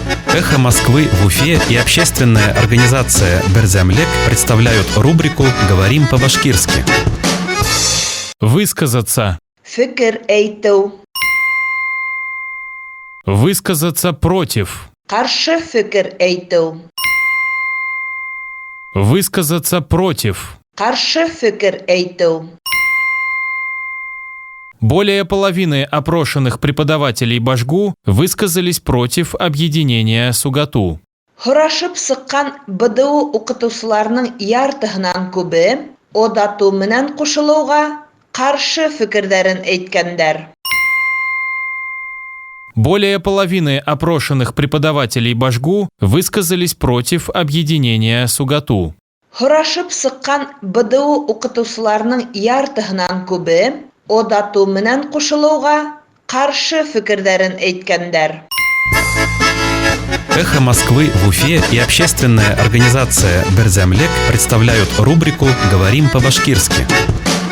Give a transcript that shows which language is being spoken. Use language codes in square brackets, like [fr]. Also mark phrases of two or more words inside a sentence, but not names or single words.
[ru] «Эхо Москвы» в Уфе и общественная организация «Берзямлек» представляют рубрику «Говорим по-башкирски». Высказаться. [ba] Фикр әйтү. [ru] Высказаться против. [ba] Каршы фикр әйтү. [ru] Высказаться против. [ba] Каршы фикр әйтү. [ru] Более половины опрошенных преподавателей Башгу высказались против объединения СУГАТУ. [ba] Һорашып сыккан БДУ укытучыларның яртыһынан күбе ОДАТУ менән кушылуга каршы фикерләрен әйткәннәр. [ru] Более половины опрошенных преподавателей Башгу высказались против объединения СУГАТУ. [ba] Һорашып сыккан БДУ укытучыларның яртыһынан күбе ОДАТУ менән кушылуга каршы фикерләрен әйткәннәр. [ru] «Эхо Москвы» в Уфе и общественная организация «Берзямлек» представляют рубрику «Говорим по-башкирски».